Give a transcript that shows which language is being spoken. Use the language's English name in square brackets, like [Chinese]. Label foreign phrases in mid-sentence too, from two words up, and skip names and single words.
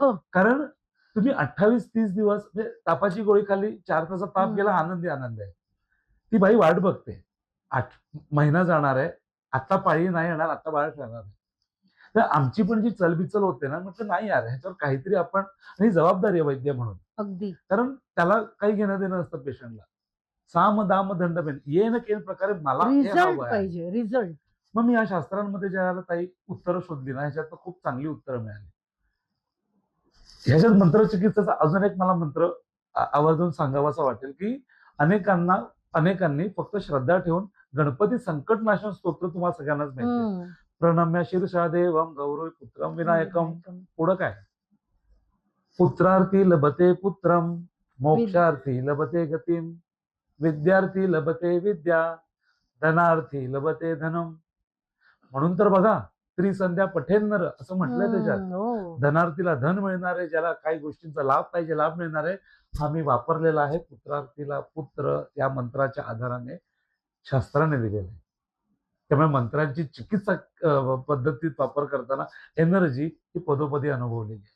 [Marathi] कारण तुम्ही 28-30 दिवस म्हणजे तापाची गोळी खाल्ली, 4 तासाचा ताप गेला, आनंदी आनंद आहे. ती बाई वाट बघते. 8 महिना जाणार आहे, आता पाळी नाही येणार, आता बाळ ठेवणार आहे. तर आमची पण जी चलबिचल होते ना, म्हटलं नाही यार, ह्याच्यावर काहीतरी आपण, आणि जबाबदारी आहे वैद्य म्हणून. अगदी. कारण त्याला काही घेणं देणं नसतं पेशंटला. साम दाम दंडभेद [Sanskrit] येन केन प्रकारे [Marathi] मला हे रिझल्ट हवं आहे. पाहिजे, रिझल्ट. मग मी या शास्त्रांमध्ये ज्यावेळेला ताई उत्तरं शोधली ना, ह्याच्यात खूप चांगली उत्तरं मिळाली. ह्याच्यात मंत्रचिकित्सेचा अजून एक मला मंत्र आवर्जून सांगावासा वाटेल, की अनेकांनी फक्त श्रद्धा ठेवून गणपती संकटनाशन स्तोत्र तुम्हाला सगळ्यांनाच माहिती आहे. [Sanskrit] प्रणम्य शीर्षा देवम गौरव पुत्रम विनायकम. [Marathi] पुढं काय? [Sanskrit] पुत्रार्थी लभते पुत्रम, मोक्षार्थी लभते गतिम, विद्यार्थी लभते विद्या, धनार्थी लभते धनम. [Marathi] म्हणून तर बघा, [Sanskrit] त्रिसंध्या पठेन्नर [Marathi] असं म्हटलंय त्याच्यात. हो. धनार्थीला धन मिळणार आहे, ज्याला काही गोष्टींचा लाभ पाहिजे लाभ मिळणार आहे. हा मी वापरलेला आहे. पुत्रार्थीला पुत्र या मंत्राच्या आधाराने शास्त्राने दिलेलं आहे. त्यामुळे मंत्रांची चिकित्सा पद्धतीत वापर करताना एनर्जी ही पदोपदी अनुभवलेली आहे.